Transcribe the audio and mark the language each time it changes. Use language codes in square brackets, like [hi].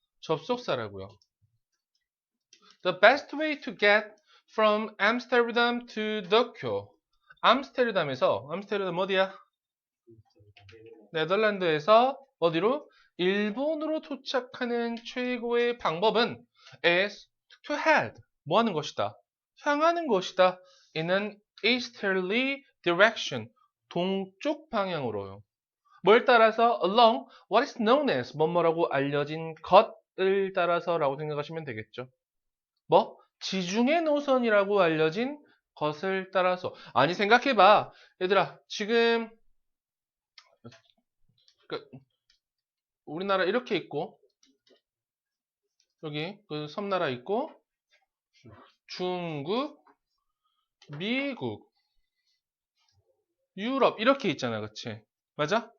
[ko] 접속사라고요. [en] The best way to get from Amsterdam to Tokyo. [ko] 암스테르담 어디야? 네덜란드에서 어디로? 일본으로 도착하는 최고의 방법은 [en] is to head. [ko] 뭐 하는 것이다? 향하는 것이다. [en] in an easterly direction. [ko] 동쪽 방향으로요. 뭘 따라서? [en] along what is known as [ko] 뭐뭐라고 알려진 것을 따라서라고 생각하시면 되겠죠. 뭐? 지중해 노선이라고 알려진 것을 따라서. 아니 생각해봐. 얘들아 지금 우리나라 이렇게 있고 여기 그 섬나라 있고 중국, 미국, 유럽 이렇게 있잖아, 그치? 맞아?